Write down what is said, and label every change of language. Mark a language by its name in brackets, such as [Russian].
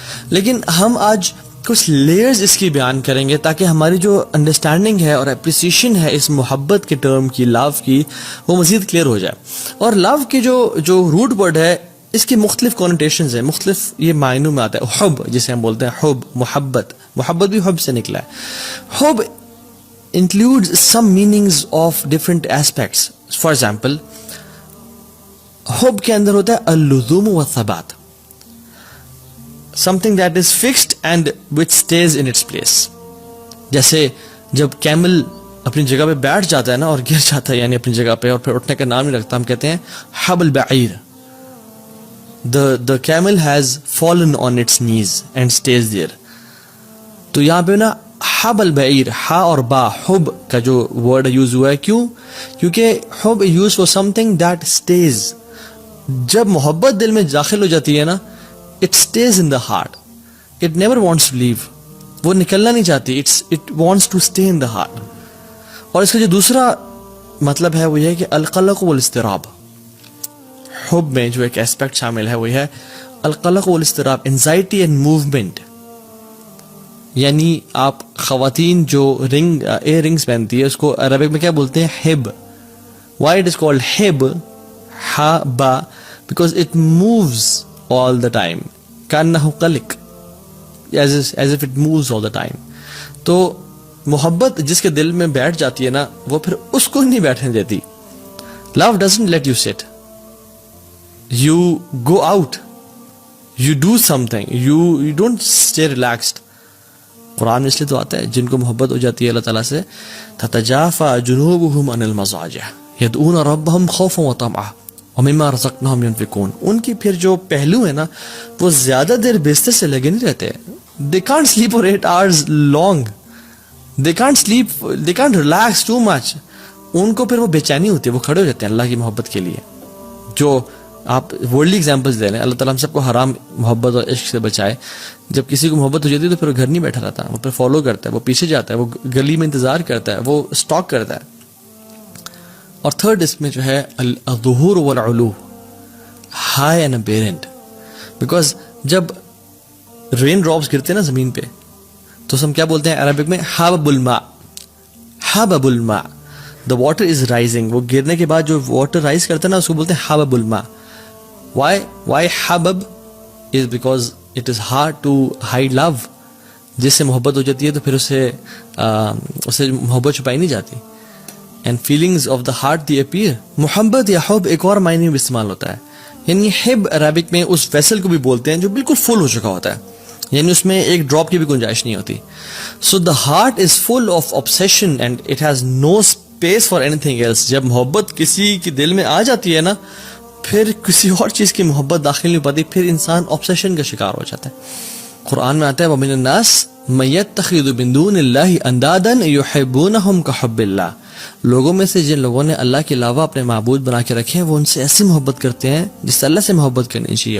[Urdu] لیکن ہم آج کچھ لیئرز اس کی بیان کریں گے تاکہ ہماری جو انڈرسٹینڈنگ ہے اور اپریسیشن ہے اس محبت کے ٹرم کی, لو کی, وہ مزید کلیئر ہو جائے. اور لو کی جو روٹ ورڈ ہے, اس کی مختلف کونوٹیشنز ہیں, مختلف یہ معنوں میں آتا ہے. حب جسے ہم بولتے ہیں, حب, محبت بھی حب سے نکلا ہے. [English] حب includes some meanings of different aspects. For example, حب [Urdu] کے اندر ہوتا ہے [Arabic] اللزوم والثبات, [English] something that is fixed and which stays in its place. [Urdu] جیسے جب کیمل اپنی جگہ پہ بیٹھ جاتا ہے نا اور گر جاتا ہے, یعنی اپنی جگہ پہ, اور پھر اٹھنے کا نام نہیں رکھتا, ہم کہتے ہیں [Arabic] حب البعیر. [English] The camel has fallen on its knees and stays there. [Urdu] تو یہاں پہ نا [Arabic] حب البعیر, [Urdu] ہا اور با, حب کا جو ورڈ یوز ہوا ہے, کیوں؟ کیونکہ حب use four something that stays. جب محبت دل میں داخل ہو جاتی ہے نا, [English] it stays in the heart. It never wants to leave. [Urdu] وہ نکلنا نہیں چاہتی, [English] it wants to stay in the heart. [Urdu] اور اس کا جو دوسرا مطلب ہے وہ یہ ہے کہ [Arabic] القلق والاضطراب. [Urdu] حب میں جو ایک ایسپیکٹ شامل ہے وہ ہے [Arabic] القلق والاضطراب, [English] Anxiety and movement. [Urdu] یعنی آپ خواتین جو ایئر رنگز پہنتی ہے, اس کو عربک میں کیا بولتے ہیں؟ Hub. [English] Why it is called ہب, ہا با, because it moves all the time. [Arabic] کانہ قلق, [English] as if it moves all the time. [Urdu] تو محبت جس کے دل میں بیٹھ جاتی ہے نا, وہ پھر اس کو نہیں بیٹھنے دیتی. [English] Love doesn't let you sit. You go out. You do something. You don't stay relaxed. [Urdu] قرآن میں اس لیے تو آتا ہے جن کو محبت ہو جاتی ہے اللہ تعالیٰ سے, [Arabic] تتجافى جنوبهم عن المضاجع يدعون ربهم خوفا وطمعا وَمِمَّا رَزَقْنَاهُمْ يُنْفِقُونَ. [Urdu] ان کی پھر جو پہلو ہے نا وہ زیادہ دیر بستر سے لگے نہیں رہتے. [English] They can't sleep for 8 hours long. They can't sleep, they can't relax too much. [Urdu] ان کو پھر وہ بے چینی ہوتی ہے, وہ کھڑے ہو جاتے ہیں اللہ کی محبت کے لیے. جو آپ ورلڈلی ایگزامپلس دے رہے ہیں, اللہ تعالیٰ ہم سب کو حرام محبت اور عشق سے بچائے. جب کسی کو محبت ہو جاتی ہے تو پھر وہ گھر نہیں بیٹھا رہتا, وہ پھر فالو کرتا ہے, وہ پیچھے جاتا ہے, وہ گلی میں انتظار کرتا ہے, وہ اسٹاک کرتا ہے. اور تھرڈ اس میں جو ہے [Arabic] الظہور والعلو, [English] High and apparent. [Urdu] بیکاز جب رین ڈراپس گرتے ہیں نا زمین پہ تو ہم کیا بولتے ہیں عربک میں, [Arabic] حبب الماء, [Urdu] حبب الماء, [English] The water is rising. [Urdu] وہ گرنے کے بعد جو واٹر رائز کرتا ہے نا اس کو بولتے ہیں [Arabic] حبب الماء. [English] Why حبب is because it is hard to hide love. [Urdu] جس سے محبت ہو جاتی ہے تو پھر اسے محبت چھپائی نہیں جاتی. [English] And feelings of the heart they appear. [Urdu] محبت یا حب ایک اور معنی میں استعمال ہوتا ہے. یعنی حب عربک میں اس ویسل کو بھی بولتے ہیں جو بالکل فل ہو چکا ہوتا ہے, یعنی اس میں ایک ڈراپ کی بھی گنجائش نہیں ہوتی. [English] So the heart is full of obsession and it has no space for anything else. [Urdu] جب محبت کسی کے دل میں آ جاتی ہے نا پھر کسی اور چیز کی محبت داخل نہیں پاتی, پھر انسان obsession کا شکار ہو جاتا ہے. قرآن میں آتا ہے [Arabic] وَمِنَ النَّاسِ مَن يَتَّخِذُ مِن دُونِ اللَّهِ أَندَادًا يُحِبُّونَهُمْ كَحُبِّ اللَّهِ. [Urdu] لوگوں میں سے جن لوگوں نے اللہ کے علاوہ اپنے معبود بنا کے رکھے ہیں وہ ان سے ایسی محبت کرتے ہیں جس سے اللہ سے محبت کرنی چاہیے.